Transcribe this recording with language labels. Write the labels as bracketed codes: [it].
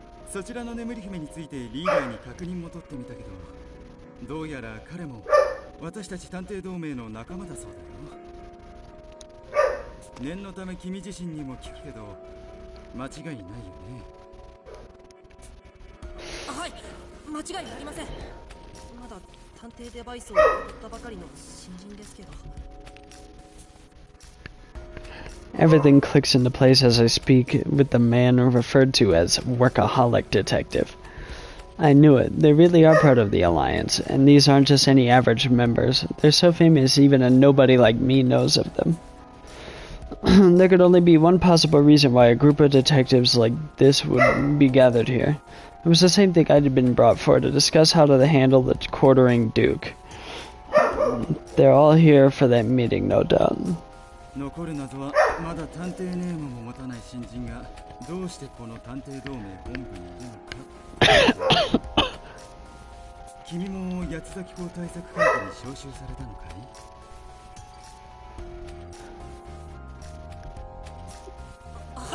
[ja] そちらの眠り姫についてリーダーに確認も取ってみたけど、どうやら彼も私たち探偵同盟の仲間だそうだよ。念のため君自身にも聞くけど、間違いないよね。はい、間違いありません。まだ探偵デバイスを買ったばかりの新人ですけど。 [en] Everything clicks into place as I speak with the man referred to as Workaholic Detective. I knew it. They really are part of the Alliance, and these aren't just any average members. They're so famous even a nobody like me knows of them. There could only be one possible reason why a group of detectives like this would be gathered here. It was the same thing I'd been brought for, to discuss how to handle the quartering Duke. They're all here for that meeting, no doubt. [ja] 残る謎はまだ探偵ネームも持たない新人がどうしてこの探偵同盟本部にいるのか。君も八つ崎港対策会議に招集されたのかい？